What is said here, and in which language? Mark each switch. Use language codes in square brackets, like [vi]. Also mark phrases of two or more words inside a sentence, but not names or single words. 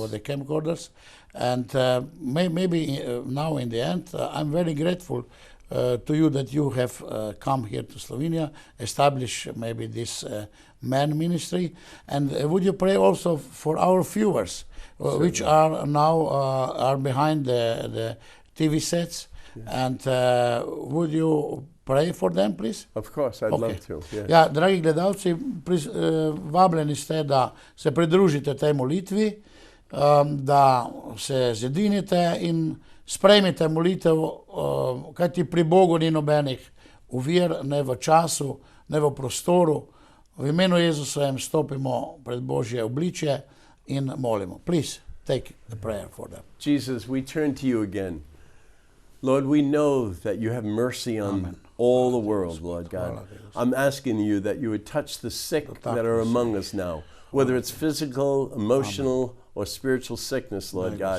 [en] the camcorders, and maybe now in the end, I'm very grateful to you that you have come here to Slovenia, establish maybe this man ministry, and would you pray also for our viewers, which are now are behind the TV sets, and would you pray for them, please? Of course, I'd love to. Yeah. [sl] Ja, dragi gledalci, vabljeni ste da se pridružite tej molitvi, da se zedinite in sprejmite molitev, kajti pri Bogu ni nobenih ovir, ne v času, ne v prostoru. V imenu Jezusovem stopimo pred Božje obličje in molimo. [en] Please take the prayer for them. Jesus, we turn to you again. Lord, we know that you have mercy on all the world, Lord God. I'm asking you that you would touch the sick that are among us now, whether it's physical, emotional, or spiritual sickness, Lord God.